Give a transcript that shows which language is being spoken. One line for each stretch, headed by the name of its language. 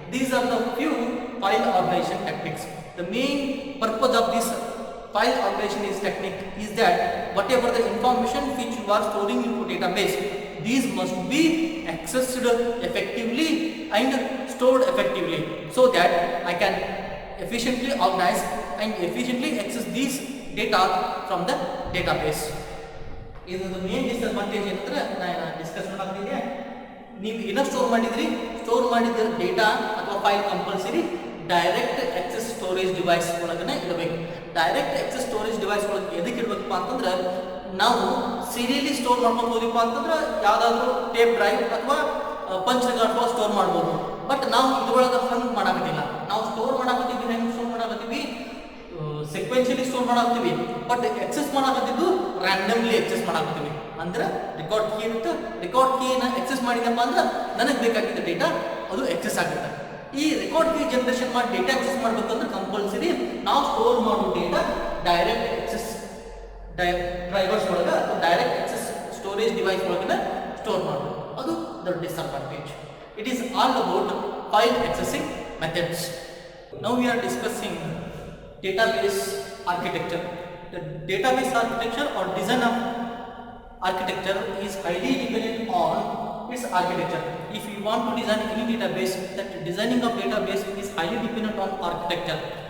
English: These are the few file organization techniques. The main purpose of this file organization technique is that whatever the information which you are storing into database, these must be accessed effectively and stored effectively, so that I can efficiently organize and efficiently access these data from the database. This is the main disadvantage
Kannada: ಏನಂದ್ರೆ ನಾನು discuss ಮಾಡ್ತಿದ್ದೆ. ನೀವು ಏನ store ಮಾಡಿದ data ಅಥವಾ file compulsory direct access storage device ಒಳಗನೆ ಇಡಬೇಕು. Direct access storage device ಒಳಗೆ ಎದಕ್ಕೆ ಇಡಬೇಕಪ್ಪ ಅಂತಂದ್ರೆ, ನಾವು ಸೀರಿಯಲಿ ಸ್ಟೋರ್ ಮಾಡ್ಕೊಂಡು ಹೋದಿಪ್ಪ ಅಂತಂದ್ರೆ ಯಾವುದಾದ್ರೂ ಟೇಪ್ ಡ್ರೈವ್ ಅಥವಾ ಪಂಚ್ ರಿಕಾರ್ಡ್ ಸ್ಟೋರ್ ಮಾಡ್ಬೋದು. ಬಟ್ ನಾವು ಇದ್ರೊಳಗೆ ಹಂಗೆ ಮಾಡಾಕತ್ತಿಲ್ಲ. ನಾವು ಸ್ಟೋರ್ ಮಾಡಾಕತ್ತೀವಿ, ಹೆಂಗೆ store ಮಾಡಾಕತ್ತೀವಿ, ಸೀಕ್ವೆನ್ಷಿಯಲಿ store ಮಾಡಾಕ್ತೀವಿ, but excess ಮಾಡಾಕತ್ತಿದ್ದು randomly excess ಮಾಡಾಕ್ತೀವಿ. ಅಂದ್ರೆ ರೆಕಾರ್ಡ್ ಕೀ ಇರುತ್ತೆ, ರೆಕಾರ್ಡ್ ಕೀನ ಎಕ್ಸೆಸ್ ಮಾಡಿದಪ್ಪ ಅಂದ್ರೆ ನನಗೆ ಬೇಕಾಗಿದ್ದ ಡೇಟಾ ಅದು ಎಕ್ಸೆಸ್ ಆಗುತ್ತೆ. ಈ ರೆಕಾರ್ಡ್ ಕೀ ಜನರೇಷನ್ ಮಾಡಿ ಡೇಟಾ ಎಕ್ಸೆಸ್ ಮಾಡಬೇಕಂದ್ರೆ ಕಂಪಲ್ಸರಿ ನಾವು ಸ್ಟೋರ್ ಮಾಡೋ ಡೇಟಾ ಡೈರೆಕ್ಟ್ ಎಕ್ಸೆಸ್ ಡ್ರೈವರ್ಸ್ ಒಳಗೆ ಡೈರೆಕ್ಟ್ ಎಕ್ಸೆಸ್ ಸ್ಟೋರೇಜ್ ಡಿವೈಸ್ ಒಳಗಡೆ ಸ್ಟೋರ್ ಮಾಡೋದು. ಅದು
English: The disadvantage. It is all about file accessing methods. Now we are discussing database architecture. The database architecture or design of architecture is highly dependent on its architecture. If you want to design any database, that designing of database is highly dependent on architecture.